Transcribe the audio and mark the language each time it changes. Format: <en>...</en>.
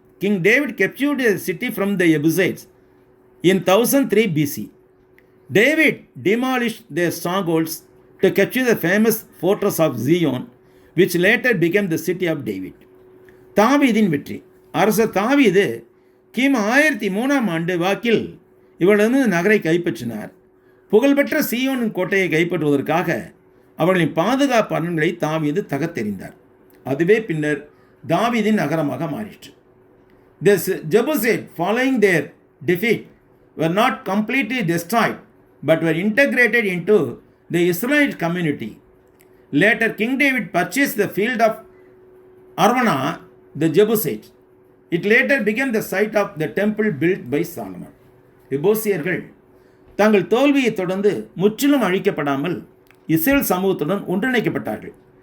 <en>King David captured the city from the Jebusites in 1003 BC. David demolished their strongholds to capture the famous fortress of Zion, which later became the city of David.</en> <ta>தாவீதின் வெற்றி. அரசர் தாவீது கிமு 1003 ஆண்டு வாக்கில் இவளது நகரை கைப்பற்றினார். புகழ்பெற்ற சீயோனின் கோட்டையை கைப்பற்றுவதற்காக அவர்களின் பாதுகாப்பு அரண்களை தாவீது தகர்த்தெறிந்தார். அதுவே பின்னர் தாவீதின் நகரமாக மாறிற்று.</ta> <en>The Jebusites, following their defeat, were not completely destroyed but were integrated into the Israelite community. Later, King David purchased the field of Arvana, the Jebusites. It later became the site of the temple built by Solomon.</en> <ta>எபூசியர்கள் தங்கள் தோல்வியை தொடர்ந்து முற்றிலும் அழிக்கப்படாமல் Israel சமூகத்துடன் ஒன்றிணைக்கப்பட்டார்கள்.</ta>